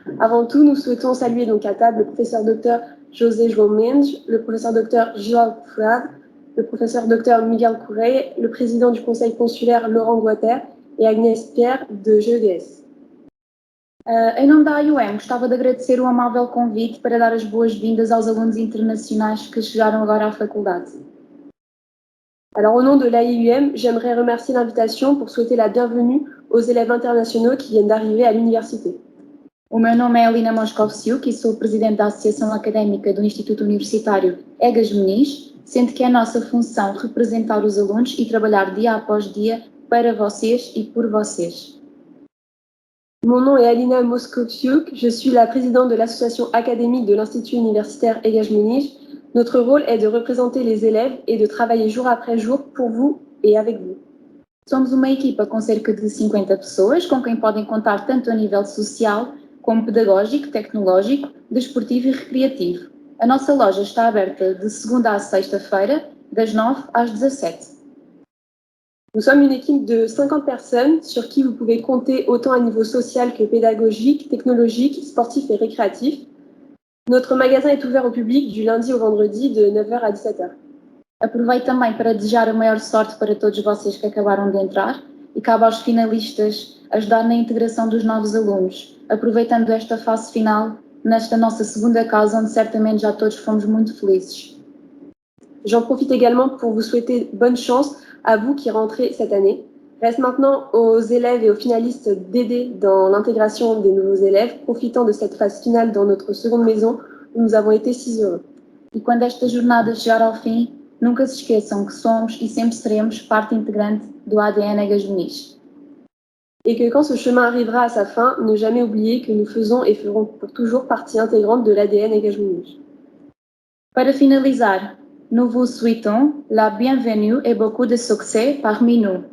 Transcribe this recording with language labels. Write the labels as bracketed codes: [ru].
[fr] Avant tout, nous souhaitons saluer donc à table le professeur Dr. José João Mendes, le professeur Dr. Gibal Cofrado, le professeur Dr. Miguel Correia, le président du Conseil consulaire Laurent Goater et Agnès Pierre de GEDS. [pt] Em nome da IUM, gostava de agradecer o amável convite para dar as boas-vindas aos alunos internacionais que chegaram agora à faculdade. [fr] Alors, au nom de l'AIUM, j'aimerais remercier l'invitation pour souhaiter la bienvenue aux élèves internationaux qui viennent d'arriver à l'université. [pt] O meu nome é Alina Moscovici e sou presidente da Associação Académica do Instituto Universitário Aigues Moniz, sendo que é nossa função representar os alunos e trabalhar dia após dia para vocês e por vocês. [fr] Mon nom est Alina Moscovici, je suis la présidente de l'association académique de l'Institut universitaire Aigues Moniz. Notre rôle est de représenter les élèves et de travailler jour après jour pour vous et avec vous. [pt] Somos uma equipa com cerca de 50 pessoas, com quem podem contar tanto a nível social, como pedagógico, tecnológico, desportivo e recreativo. A nossa loja está aberta de segunda à sexta-feira, das 9 às 17. [fr] Nous sommes une équipe de 50 personnes sur qui vous pouvez compter autant à niveau social que pédagogique, technologique, sportif et récréatif. Notre magasin est ouvert au public du lundi au vendredi de 9h à 17h. [pt] Aproveito também para desejar a maior sorte para todos vocês que acabaram de entrar e cabe aos finalistas ajudar na integração dos novos alunos, aproveitando esta fase final nesta nossa segunda casa onde certamente já todos fomos muito felizes. [fr] J'en profite également pour vous souhaiter bonne chance à vous qui rentrez cette année. Reste maintenant aux élèves et aux finalistes d'aider dans l'intégration des nouveaux élèves, profitant de cette phase finale dans notre seconde maison où nous avons été si heureux. [pt] E quando esta jornada chegar ao fim, nunca se esqueçam que somos e sempre seremos parte integrante do ADN Aigues Moniz. [fr] Et que quand ce chemin arrivera à sa fin, ne jamais oublier que nous faisons et ferons pour toujours partie intégrante de l'ADN Aigues Moniz. [pt] Para finalizar, [fr] nous vous souhaitons la bienvenue et beaucoup de succès parmi nous.